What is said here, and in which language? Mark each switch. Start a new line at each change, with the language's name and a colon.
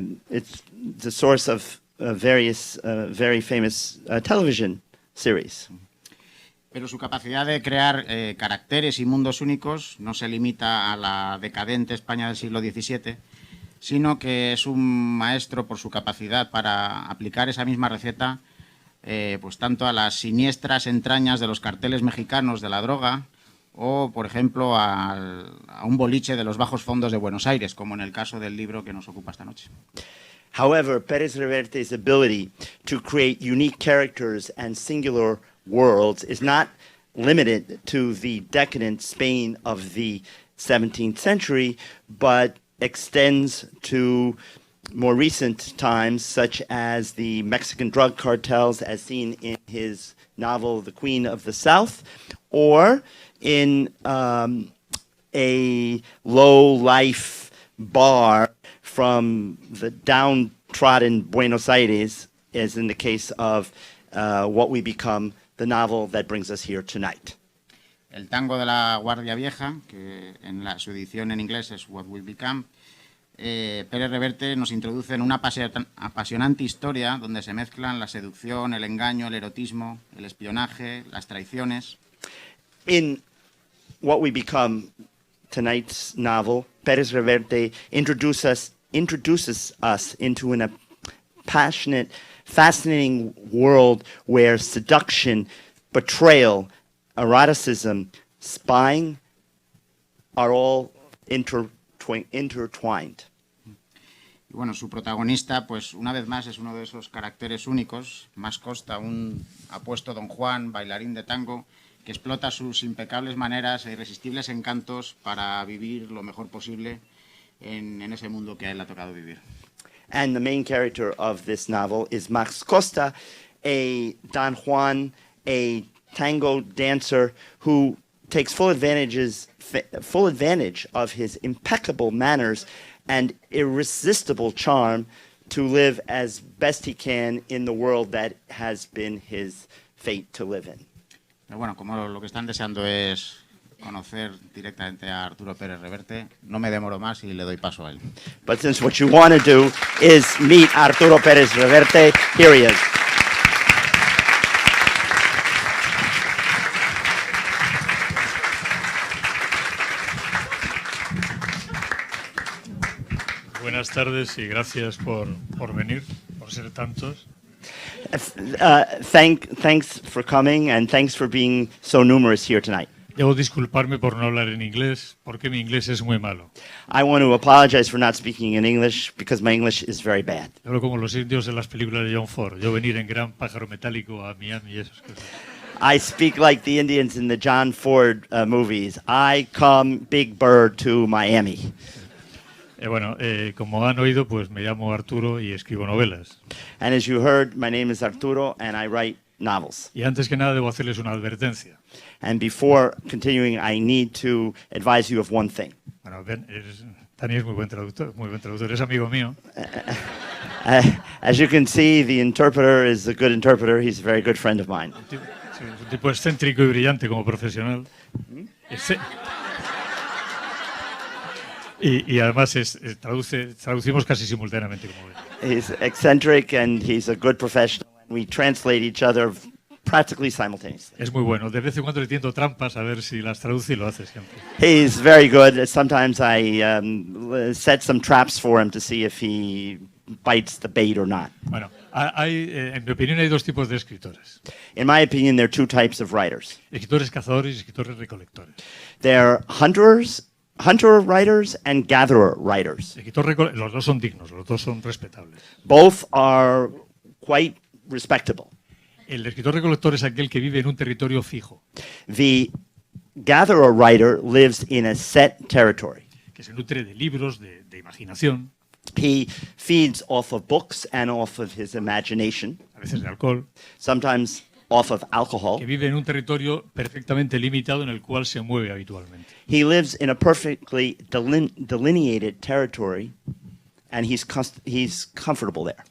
English: it's the source of various very famous television series.
Spanish: Pero su capacidad de crear caracteres y mundos únicos no se limita a la decadente España del siglo XVII, sino que es un maestro por su capacidad para aplicar esa misma receta pues tanto a las siniestras entrañas de los carteles mexicanos de la droga o, por ejemplo, a un boliche de los bajos fondos de Buenos Aires, como en el caso del libro que nos ocupa esta noche.
English: However, Perez Reverte's ability to create unique characters and singular worlds is not limited to the decadent Spain of the 17th century, but extends to more recent times, such as the Mexican drug cartels, as seen in his novel The Queen of the South, or in a low-life bar from the downtrodden Buenos Aires, as in the case of What We Become, the novel that brings us here tonight.
Spanish: El tango de la Guardia Vieja, que en su edición en inglés es What We Become, Pérez Reverte nos introduce en una apasionante historia donde se mezclan la seducción, el engaño, el erotismo, el espionaje, las traiciones.
English: In What We Become, tonight's novel, Pérez Reverte introduces us into a passionate, fascinating world where seduction, betrayal, eroticism, spying are all intertwined.
Spanish: Y bueno, su protagonista, pues una vez más, es uno de esos caracteres únicos. Más Costa, un apuesto don Juan, bailarín de tango, que explota sus impecables maneras e irresistibles encantos para vivir lo mejor posible en ese mundo que a él le ha tocado vivir.
English: And the main character of this novel is Max Costa, a Don Juan, a tango dancer who takes full advantage of his impeccable manners and irresistible charm to live as best he can in the world that has been his fate to live in.
Spanish: Pero bueno, como lo que están deseando es conocer directamente a Arturo Pérez Reverte, no me demoro más y le doy paso a él.
English: But since what you want to do is meet Arturo Perez Reverte, here he is.
Spanish: Buenas tardes y gracias por venir, por ser tantos.
English: Thanks for coming and thanks for being so numerous here tonight.
Spanish: Debo disculparme por no hablar en inglés, porque mi inglés es muy malo.
English: I want to apologize for not speaking in English because my English is very bad.
Spanish: Hablo como los indios en las películas de John Ford. Yo venir en gran pájaro metálico a Miami y esas cosas.
English: I speak like the Indians in the John Ford movies. I come big bird to Miami.
Spanish: Bueno, como han oído, pues me llamo Arturo y escribo novelas.
English: And as you heard, my name is Arturo and I write novels.
Spanish: Y antes que nada debo hacerles una advertencia.
English: And before continuing, I need to advise you of one thing.
Spanish: Bueno, Dani es muy buen traductor, es amigo mío.
English: As you can see, the interpreter is a good interpreter. He's a very good friend of mine.
Spanish: Es un tipo excéntrico y brillante como profesional. Y además traducimos casi simultáneamente, como ven.
English: He's eccentric and he's a good professional. We translate each other practically simultaneously.
Spanish: Es muy bueno. De vez en cuando le tiendo trampas a ver si las traduce y lo hace siempre.
English: He's very good. Sometimes I set some traps for him to see if he bites the bait or not.
Spanish: Bueno, en mi opinión hay dos tipos de escritores.
English: In my opinion, there are two types of writers.
Spanish: Escritores cazadores y escritores recolectores.
English: They're hunter writers and gatherer writers.
Spanish: Los dos son dignos, los dos son respetables.
English: Both are quite respectable.
Spanish: El escritor recolector es aquel que vive en un territorio fijo.
English: The gatherer writer lives in a set territory.
Spanish: Que se nutre de libros, de imaginación.
English: He feeds off of books and off of his imagination.
Spanish: A veces de alcohol.
English: Sometimes off of alcohol.
Spanish: Que vive en un territorio perfectamente limitado en el cual se mueve habitualmente.
English: He lives in a perfectly delineated territory and he's comfortable there.